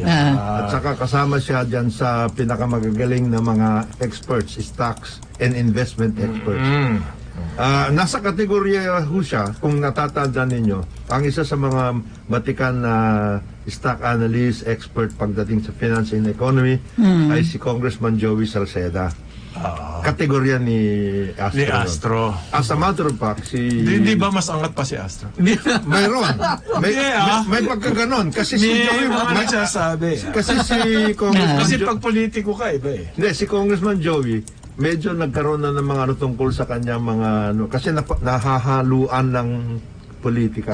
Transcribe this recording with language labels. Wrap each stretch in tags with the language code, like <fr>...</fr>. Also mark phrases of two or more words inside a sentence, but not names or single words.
<tl>At saka kasama siya dyan sa pinakamagagaling na mga experts,</tl> <en>stocks and investment experts.</en> <tl>Nasa kategorya ho siya, kung natatandaan ninyo, ang isa sa mga batikan na</tl> <en>stock analyst,</en> <tl>expert pagdating sa</tl> <en>finance and economy</en> <tl>ay si Congressman Joey Salceda. Kategorya ni Astro.</tl> <en>As a matter of fact,</en> <tl>Hindi ba mas angat pa si Astro? mayroon. May pagkaganon. Kasi si Joey, kasi si Congressman Kasi pag politiko ka, iba eh. Hindi, si Congressman Joey, medyo nagkaroon na ng mga tungkol sa kanya mga kasi nahahaluan ng politika.</tl>